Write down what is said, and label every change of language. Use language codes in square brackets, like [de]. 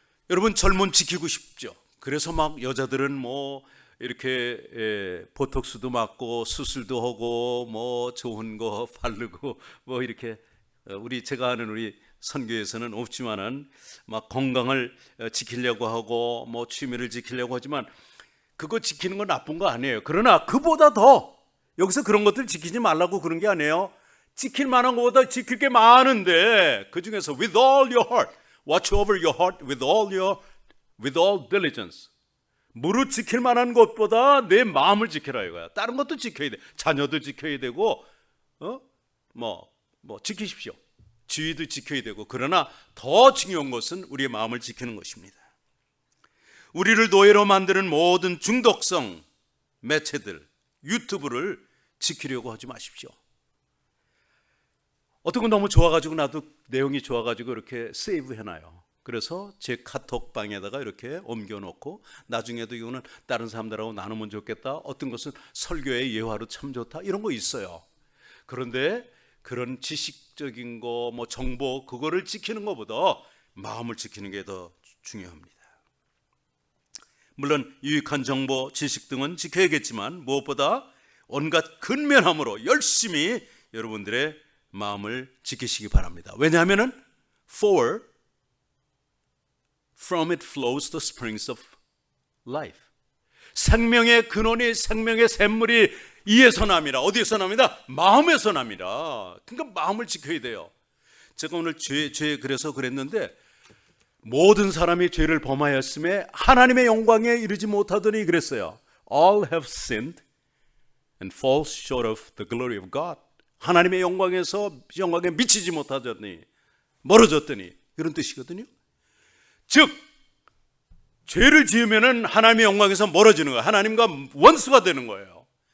[ko] 여러분 젊은 지키고 싶죠. 그래서 막 여자들은 뭐 이렇게 보톡스도 맞고 수술도 하고 뭐 좋은 거 바르고 뭐 이렇게 제가 아는 우리 선교에서는 없지만은 막 건강을 지키려고 하고 뭐 취미를 지키려고 하지만 그거 지키는 건 나쁜 거 아니에요. 그러나 그보다 더 여기서 그런 것들 지키지 말라고 그런 게 아니에요. 지킬 만한 것보다 지킬 게 많은데 그 중에서 [en] with all your heart, watch over your heart with all diligence. [ko] 무릇 지킬 만한 것보다 내 마음을 지켜라 이거야. 다른 것도 지켜야 돼. 자녀도 지켜야 되고, 뭐 지키십시오. 지위도 지켜야 되고, 그러나 더 중요한 것은 우리의 마음을 지키는 것입니다. 우리를 노예로 만드는 모든 중독성 매체들, 유튜브를 지키려고 하지 마십시오. 어떤 건 너무 좋아가지고 나도 내용이 좋아가지고 이렇게 세이브 해놔요. 그래서 제 카톡방에다가 이렇게 옮겨놓고 나중에도 이거는 다른 사람들하고 나누면 좋겠다. 어떤 것은 설교의 예화로 참 좋다. 이런 거 있어요. 그런데 그런 지식적인 거, 뭐 정보 그거를 지키는 것보다 마음을 지키는 게 더 중요합니다. 물론 유익한 정보, 지식 등은 지켜야겠지만 무엇보다 온갖 근면함으로 열심히 여러분들의 마음을 지키시기 바랍니다. 왜냐하면은 [en] for from it flows the springs of life. [ko] 생명의 근원이 생명의 샘물이 이에서 납니다. 어디에서 납니다? 마음에서 납니다. 그러니까 마음을 지켜야 돼요. 제가 오늘 죄 그래서 그랬는데 모든 사람이 죄를 범하였음에 하나님의 영광에 이르지 못하더니 그랬어요. [en] All have sinned and fall short of the glory of God. [ko] 하나님의 영광에 미치지 못하더니 멀어졌더니 이런 뜻이거든요. 즉 죄를 지으면은 하나님의 영광에서 멀어지는 거예요. 하나님과 원수가 되는 거예요.